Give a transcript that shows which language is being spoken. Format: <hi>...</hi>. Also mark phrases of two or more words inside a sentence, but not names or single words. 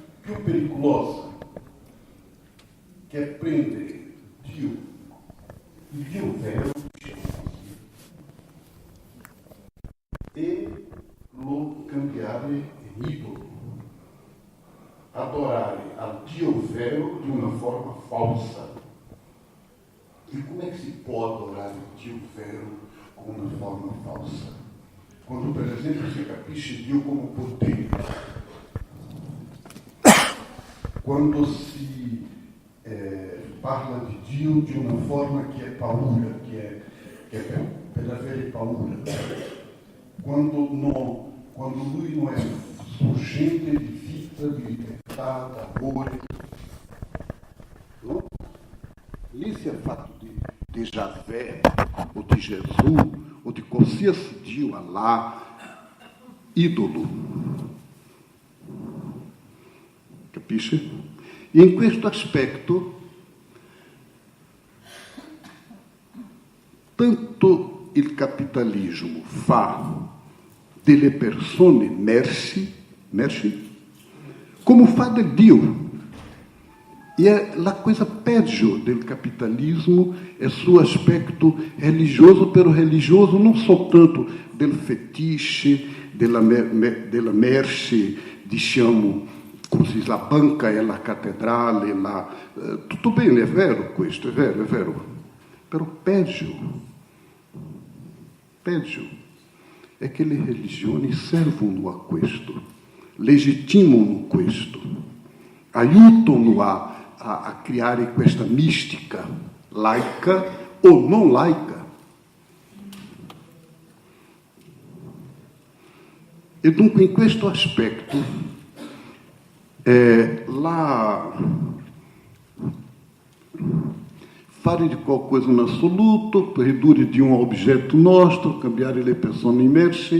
<it>più pericolosa, che è prendere Dio, il Dio vero, e lo cambiare in idolo, adorare al Dio vero di una forma falsa.</it> <pt>E como é que se pode adorar o</pt> <it>Dio vero</it> <pt>com uma forma falsa? Quando, por exemplo,</pt> <it>si capisce Dio come potere, quando si parla di Dio di una forma che è paura, che è per avere paura, quando lui non è sorgente di vita, di libertà, d'amore, no? Lì si è fatto di Javé,</it> <pt>ou de Jesus, ou de</pt> <it>qualsiasi Dio, Allah, ídolo. Capisce? E in questo aspetto, tanto il capitalismo fa delle persone merci, como fa del Dio.</it> <pt>E a coisa</pt> <it>peggio del capitalismo</it> <pt>é seu aspecto religioso, pero religioso não só</pt> <it>tanto del fetiche, della merce, diciamo, come si dice, la banca e la cattedrale, tutto bene, è vero questo, è vero. Però peggio è che le religioni servono a questo, legittimano questo, aiutano a criare questa mistica laica</it> <pt>ou não laica.</pt> <it>E dunque in questo aspetto fare di qualche cosa in assoluto, ridurre di un oggetto nostro, cambiare le persone immerse.</it>